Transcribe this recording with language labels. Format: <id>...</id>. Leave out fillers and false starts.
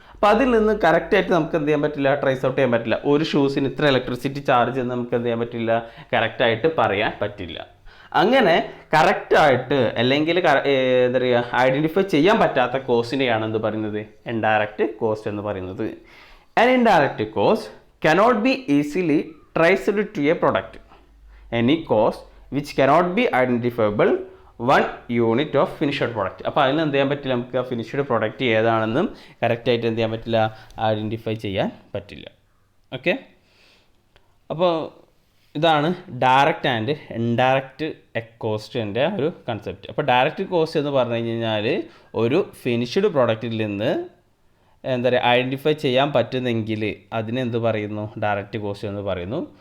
<ml>അപ്പോൾ അതിൽ നിന്ന് കറക്റ്റായിട്ട് നമുക്ക് എന്ത് ചെയ്യാൻ പറ്റില്ല, ട്രേസ് ഔട്ട് ചെയ്യാൻ പറ്റില്ല. ഒരു ഷൂസിന് ഇത്ര ഇലക്ട്രിസിറ്റി ചാർജ് എന്ന് നമുക്ക് എന്ത് ചെയ്യാൻ പറ്റില്ല, കറക്റ്റായിട്ട് പറയാൻ പറ്റില്ല. അങ്ങനെ കറക്റ്റായിട്ട് അല്ലെങ്കിൽ എന്താ പറയുക, ഐഡൻറ്റിഫൈ ചെയ്യാൻ പറ്റാത്ത കോസ്റ്റിനെയാണ് എന്ത് പറയുന്നത്, ഇൻഡയറക്റ്റ് കോസ്റ്റ് എന്ന് പറയുന്നത്.</ml> <en>An indirect cost cannot be easily traced to a product. Any cost which cannot be identifiable one unit of finished product.</en> <ml>അപ്പോൾ അതിന് എന്ത് ചെയ്യാൻ പറ്റില്ല, നമുക്ക് ആ ഫിനിഷ്ഡ് പ്രൊഡക്റ്റ് ഏതാണെന്നും കറക്റ്റായിട്ട് എന്ത് ചെയ്യാൻ പറ്റില്ല, ഐഡൻറ്റിഫൈ ചെയ്യാൻ പറ്റില്ല. ഓക്കെ, അപ്പോൾ ഇതാണ് ഡയറക്റ്റ് ആൻഡ് ഇൻഡയറക്റ്റ് കോസ്റ്റിൻ്റെ ഒരു കൺസെപ്റ്റ്. അപ്പോൾ ഡയറക്റ്റ് കോസ്റ്റ് എന്ന് പറഞ്ഞു കഴിഞ്ഞാൽ ഒരു ഫിനിഷ്ഡ് പ്രൊഡക്റ്റിൽ നിന്ന് എന്താ പറയുക, ഐഡൻറ്റിഫൈ ചെയ്യാൻ പറ്റുന്നെങ്കിൽ അതിനെന്ത് പറയുന്നു, ഡയറക്റ്റ് കോസ്റ്റ് എന്ന് പറയുന്നു.</ml>